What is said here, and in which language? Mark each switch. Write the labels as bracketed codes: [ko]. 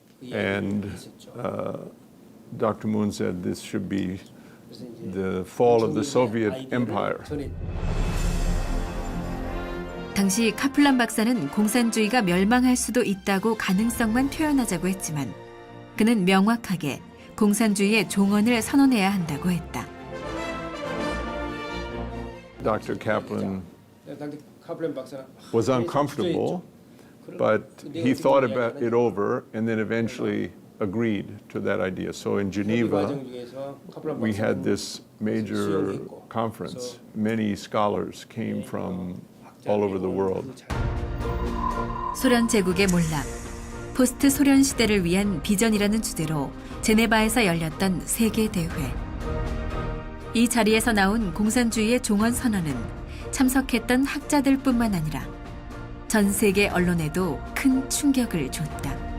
[en] And Dr. Moon said this should be the fall of the Soviet Empire. [ko] 당시 카플란 박사는 공산주의가 멸망할 수도 있다고 가능성만 표현하자고 했지만 그는 명확하게 공산주의의 종언을 선언해야 한다고 했다. [en] Dr. Kaplan was uncomfortable, but he thought about it over and then eventually agreed to that idea. So in Geneva, we had this major conference. Many scholars came from all over the world. [ko] 소련 제국의 몰락, 포스트 소련 시대를 위한 비전이라는 주제로 제네바에서 열렸던 세계대회. 이 자리에서 나온 공산주의의 종언 선언은 참석했던 학자들뿐만 아니라 전 세계 언론에도 큰 충격을 줬다.